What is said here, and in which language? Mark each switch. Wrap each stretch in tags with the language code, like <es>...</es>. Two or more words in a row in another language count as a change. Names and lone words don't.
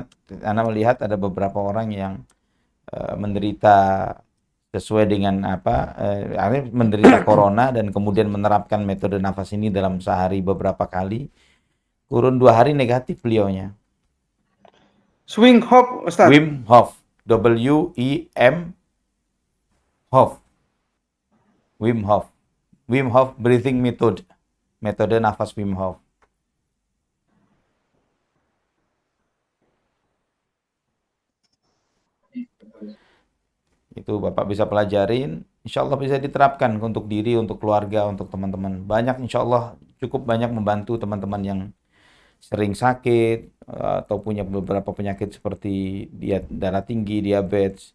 <id>Anda melihat ada beberapa orang yang menderita sesuai dengan akhirnya menderita corona dan kemudian menerapkan metode nafas ini dalam sehari beberapa kali. Kurun 2 hari negatif beliaunya. Swing Hop Ustadz. Wim Hof, W-I-M Hof.</id> <en>Wim Hof. Wim Hof breathing method.</en> <id>Metode nafas Wim Hof. Itu Bapak bisa pelajarin,</id> <ar>insya Allah</ar> <id>bisa diterapkan untuk diri, untuk keluarga, untuk teman-teman. Banyak</id> <ar>insya Allah</ar> <id>cukup banyak membantu teman-teman yang sering sakit atau punya beberapa penyakit seperti darah tinggi, diabetes.</id>